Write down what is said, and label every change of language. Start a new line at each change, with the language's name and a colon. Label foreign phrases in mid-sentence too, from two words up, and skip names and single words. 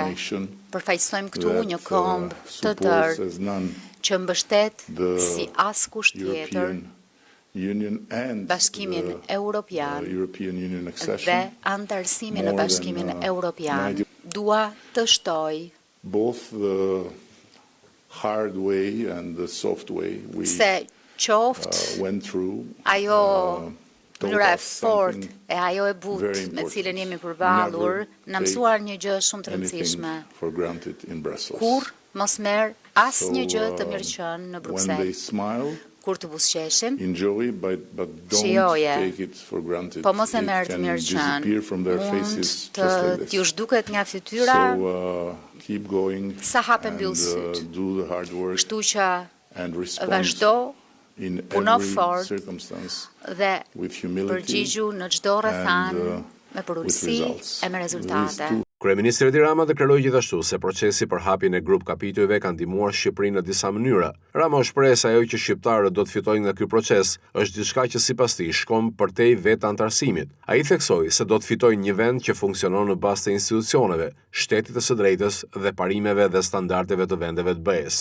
Albanian: Përfaqësojmë këtu një komb të tërë që mbështet si askush tjetër Bashkimin Evropian dhe antarësimin në Bashkimin Evropian. Dua të shtoj
English: hard way and the soft way we
Albanian: se qoftë
English: went through.
Albanian: ajo
English: taught
Albanian: mënyra e
English: us
Albanian: fortë
English: something
Albanian: e ajo e
English: very
Albanian: butë me
English: important.
Albanian: cilën jemi përballur,
English: Never
Albanian: na mësuar një gjë shumë të
English: anything
Albanian: rëndësishme.
English: for granted in Brussels.
Albanian: Kur mos merr asnjë gjë të
English: So,
Albanian: mirëqen në
English: when they
Albanian: Bruksel.
English: smile,
Albanian: Kur të buzëqeshim,
English: enjoy, but don't
Albanian: Shijoje.
English: take it for granted.
Albanian: po mos e
English: It
Albanian: merr të
English: can
Albanian: mirëqen.
English: disappear from their
Albanian: Mund
English: faces
Albanian: të
English: just like
Albanian: t'ju
English: this.
Albanian: zhduket nga fytyra
English: So keep going
Albanian: sa hape mbyll
English: and
Albanian: syt.
English: do the hard work
Albanian: Kështu që
English: and respond
Albanian: vazhdo
English: in
Albanian: puno
English: every
Albanian: fort
English: circumstance
Albanian: dhe
English: with humility
Albanian: përgjigju në çdo rrethan
English: and,
Albanian: me
English: with
Albanian: përulësi
English: results.
Albanian: e me rezultate.
English: These two
Albanian: Kryeministri Edi Rama deklaroi gjithashtu se procesi për hapjen e grup kapitujve ka ndihmuar Shqipërinë në disa mënyra. Rama u shpreh se ajo që shqiptarët do të fitojnë nga ky proces është diçka që sipas tij shkon përtej vetë antarësimit. Ai theksoi se do të fitojnë një vend që funksionon në bazë të institucioneve, shtetit të së drejtës dhe parimeve dhe standardeve të vendeve të BE-s.